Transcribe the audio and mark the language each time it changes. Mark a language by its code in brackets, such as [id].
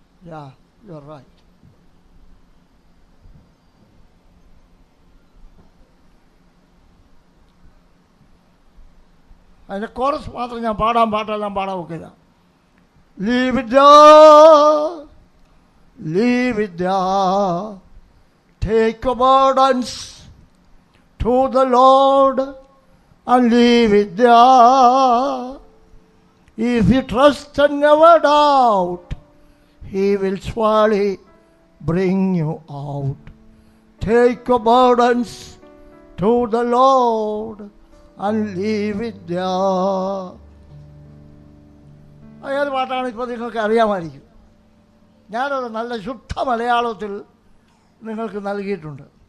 [en] Yeah, you're right. [ml] അതിൻ്റെ chorus മാത്രം ഞാൻ പാട്ടെല്ലാം പാടാൻ ഒക്കില്ല. [en] Leave it there, leave it there. Take your burdens to the Lord and leave it there. If you trust and never doubt, He will surely bring you out. Take your burdens to the Lord and leave it there. [ml] ഏത് പാട്ടാണ് ഇപ്പോൾ നിങ്ങൾക്ക് അറിയാമായിരിക്കും. ഞാനത് നല്ല ശുദ്ധ മലയാളത്തിൽ നിങ്ങൾക്ക് നൽകിയിട്ടുണ്ട്.